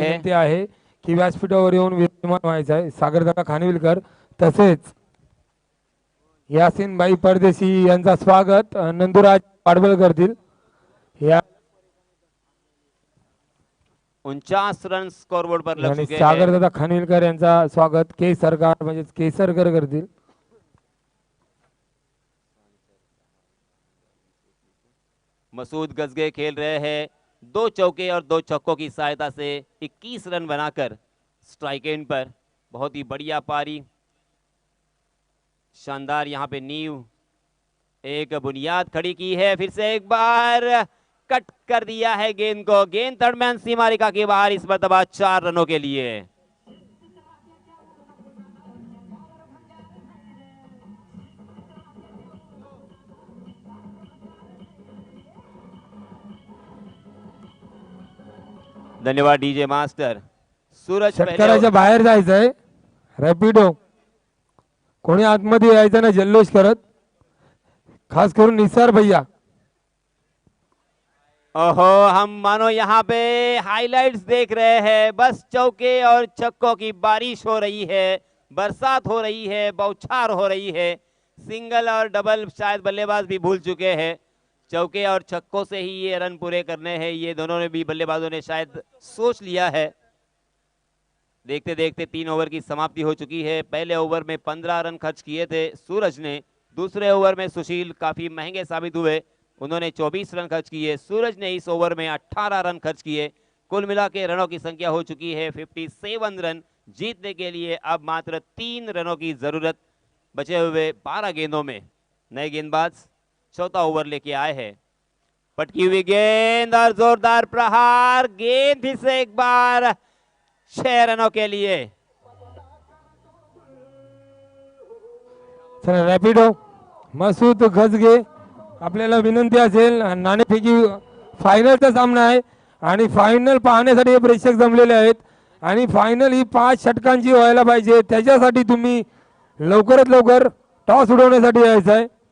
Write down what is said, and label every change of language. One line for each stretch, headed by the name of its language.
Marathi: विनंती आहे की व्यासपीठावर येऊन विद्यमान व्हायचं आहे। सागरदादा खानविलकर तसेच यासीनबाई परदेशी यांचा स्वागत नंदुराज पाडबळ करतील। या
Hindi: 49 रन स्कोरबोर्ड पर लग
Marathi: आणि
Hindi: चुके हैं।
Marathi: सागरदादा खानविलकर यांचा स्वागत के सरकार म्हणजे केसरकर करतील।
Hindi: मसूद गजगे खेल रहे हैं 2 चौके और 2 छक्कों की सहायता से 21 रन बनाकर स्ट्राइक एंड पर। बहुत ही बढ़िया पारी, शानदार यहाँ पे नींव, एक बुनियाद खड़ी की है। फिर से एक बार कट कर दिया है गेंद को, गेंद थर्ड मैन सीमा रेखा के बाहर, इस मरतबा 4 रनों के लिए।
Marathi: धन्यवाद डीजे मास्टर। सूरज षटकाराच्या बाहेर जायचंय, रॅपिडो कोणी आतमध्ये यायचं ना जल्लोष करत, खास करून निसार भैया।
Hindi: ओहो, हम मानो यहाँ पे हाइलाइट्स देख रहे हैं। बस चौके और छक्कों की बारिश हो रही है, बरसात हो रही है, बौछार हो रही है। सिंगल और डबल शायद बल्लेबाज भी भूल चुके हैं। चौके और छक्कों से ही ये रन पूरे करने हैं, ये दोनों ने भी, बल्लेबाजों ने शायद सोच लिया है। देखते देखते 3 ओवर की समाप्ति हो चुकी है। पहले ओवर में 15 रन खर्च किए थे सूरज ने, दूसरे ओवर में सुशील काफी महंगे साबित हुए, उन्होंने 24 रन खर्च किए। सूरज ने इस ओवर में 18 रन खर्च किए। कुल मिला के रनों की संख्या हो चुकी है 57 रन। जीतने के लिए अब मात्र 3 रनों की जरूरत। बचे हुए 12 गेंदों में नए गेंदबाज चौथा ओवर लेके आए हैं। पटकी हुई गेंद और जोरदार प्रहार, गेंद फिर से एक बार 6 रनों के लिए।
Marathi: चला रॅपिडो मसूद गजगे, आपल्याला विनंती असेल नाणेफेकी फायनलचा सामना आहे आणि फायनल पाहण्यासाठी हे प्रेक्षक जमलेले आहेत आणि फायनल ही 5 षटकांची व्हायला पाहिजे, त्याच्यासाठी तुम्ही लवकरात लवकर टॉस उडवण्यासाठी यायचं आहे।